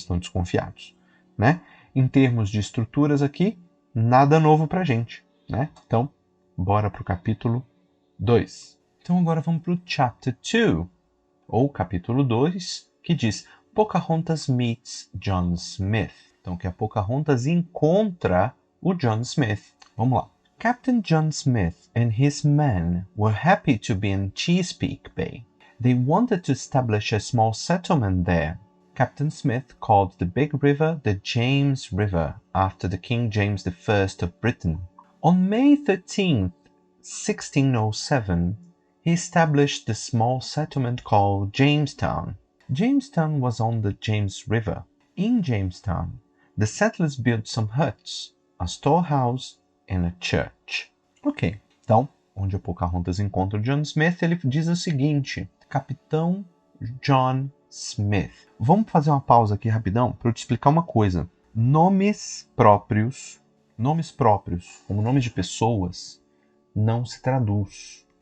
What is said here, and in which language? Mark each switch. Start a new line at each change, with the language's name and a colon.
Portuguese: Eles estão desconfiados, né? Em termos de estruturas aqui, nada novo para a gente, né? Então, bora para o capítulo 2. Então agora vamos para o Chapter 2, ou capítulo 2, que diz
English: Pocahontas meets John Smith.
Portuguese: Então, que a Pocahontas encontra o John Smith. Vamos lá.
English: Captain John Smith and his men were happy to be in Chesapeake Bay. They wanted to establish a small settlement there. Captain Smith called the big river the James River after the King James I of Britain. On May 13th, 1607, he established the small settlement called Jamestown. Jamestown was on the James River. In Jamestown, the settlers built some huts, a storehouse, and a church.
Portuguese: Ok, então, onde a Pocahontas encontra o John Smith, ele diz o seguinte, Capitão John Smith. Vamos fazer uma pausa aqui rapidão para eu te explicar uma coisa. Nomes próprios, como nomes de pessoas, não se traduz.